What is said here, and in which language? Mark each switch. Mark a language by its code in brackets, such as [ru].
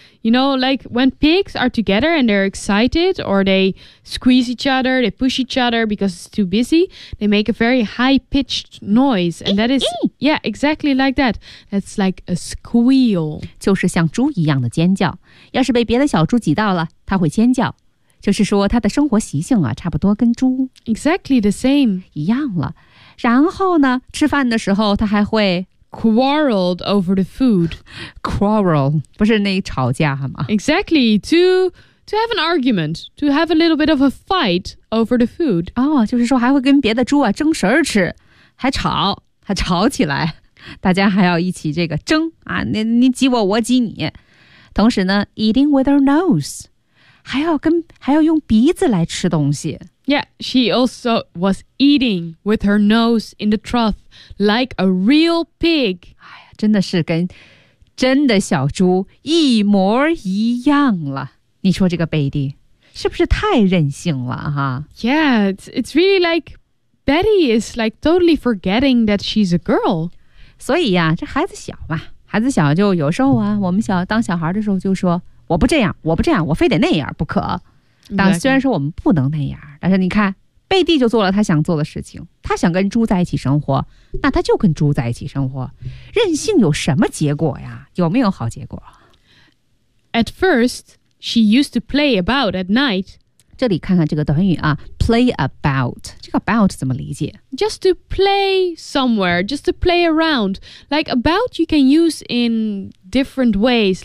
[en] You know, like when pigs are together and they're excited or they squeeze each other, they push each other because it's too busy. They make a very high pitched noise, and that is yeah, exactly like that. That's like a squeal. [zh] 就是像猪一样的尖叫。要是被别的小猪挤到了，它会尖叫。就是说，它的生活习性啊，差不多跟猪 [en] exactly the same [zh] 一样了。然后呢，吃饭的时候他还会 [en] quarreled over the food. [zh] Quarrel 不是那吵架吗？ [en] Exactly, to have an argument, to have a little bit of a fight over the food. [zh] 哦，就是说还会跟别的猪啊争食吃，还吵起来。大家还要一起这个争啊，你挤我，我挤你。同时呢 ， [en] eating with her nose， [zh] 还要用鼻子来吃东西。 [en] Yeah, she also was eating with her nose in the trough like a real pig. [zh] 哎呀，真的是跟真的小猪一模一样了。你说这个 Betty 是不是太任性了哈 [en] ？Yeah, it's really like Betty is like totally forgetting that she's a girl. [zh] 所以呀，这孩子小嘛，孩子小就有时候啊，我们小当小孩的时候就说我不这样，我不这样，我非得那样不可。当虽然说我们不能那样，但是你看贝蒂就做了他想做的事情，他想跟猪在一起生活，那他就跟猪在一起生活，任性有什么结果呀？有没有好结果 [en] ？At first, she used to play about at night. [zh] 这里看看这个短语啊 ，play about， 这个 about 怎么理解 [en] ？Just to play somewhere, just to play around. Like about, you can use in different ways.